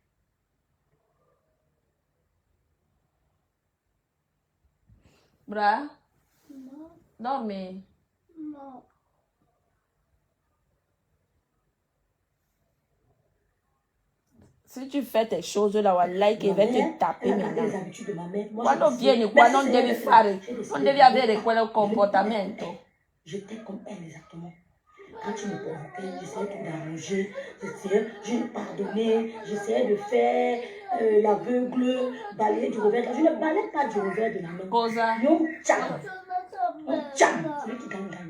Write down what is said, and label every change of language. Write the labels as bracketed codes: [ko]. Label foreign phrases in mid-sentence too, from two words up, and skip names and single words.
[fr] Bra? Non, mais... Non. Si tu fais tes choses là, Wallah, il va te taper Elle a gardé les maintenant. habitudes de ma mère. Moi, [it] Quando [fr] j'ai [it] viene [fr] décidé- [it] qua [fr] Merci, [it] non [fr] Seigneur, [it] devi [fr] d'être [it] fare, [fr] là. J'ai décidé [it] non [fr] de [it] devi [fr] ne [it] avere [fr] pas- [it] quel [fr] je ne [it] comportamento. [fr] J'étais comme elle exactement. Quand tu me provoquais, j'essayais tout d'arranger, je ne pardonnais, j'essayais de faire l'aveugle, balayer du revers. Je ne balais pas du revers de la main. [it] Cosa? [fr] Non, tcham, tcham, celui qui gagne, gagne.